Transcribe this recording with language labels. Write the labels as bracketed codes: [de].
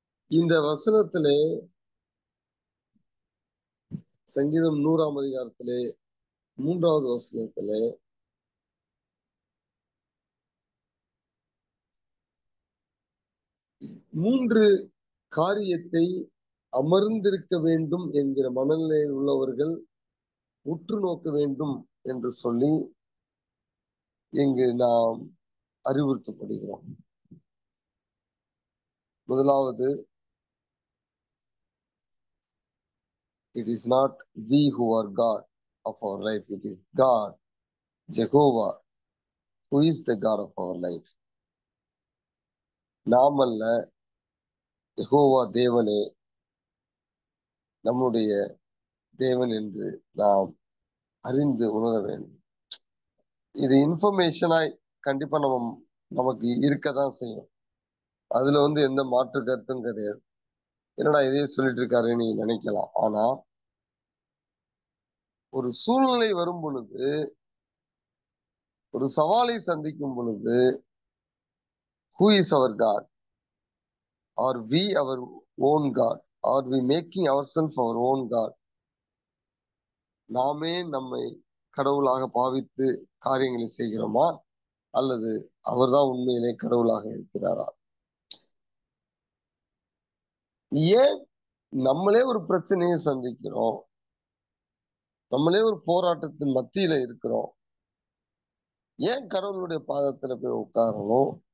[ta] இந்த வசனத்திலே, சங்கீதம் 100 3வது வசனத்திலே, மூன்று காரியத்தை அமர்ந்திருக்க வேண்டும் என்கிற மனநிலையில் உள்ளவர்கள் உற்று நோக்க வேண்டும் என்று சொல்லி இங்கு நாம் அறிவுறுத்தப்படுகிறோம். முதலாவது, [en] it is not we who are God of our life. It is God, Jehovah, who is the God of our life. [ta] நாம் அல்ல, யெகோவா தேவனே நம்முடைய தேவன் என்று நாம் அறிந்து உணர வேண்டும். இது இன்ஃபர்மேஷனாய் கண்டிப்பா நமக்கு இருக்கதான் செய்யும். அதுல எந்த மாற்று கருத்தும் கிடையாது. என்னடா இதையே சொல்லிட்டு இருக்காருன்னு நீங்க நினைக்கலாம். ஆனா ஒரு சூழ்நிலை வரும் பொழுது, ஒரு சவாலை சந்திக்கும் பொழுது, [en] who is our God? Are we our own God? Are we making ourselves our own God? [ta] நாமே நம்மை கடவுளாக பாவித்து காரியங்களை செய்கிறோமா, அல்லது அவர்தான் உண்மையிலே கடவுளாக இருக்கிறாரா? ஏன் நம்மளே ஒரு பிரச்சனையை சந்திக்கிறோம், நம்மளே ஒரு போராட்டத்தின் மத்தியில இருக்கிறோம், ஏன் கடவுளுடைய பாதத்துல போய் உட்காரணும்?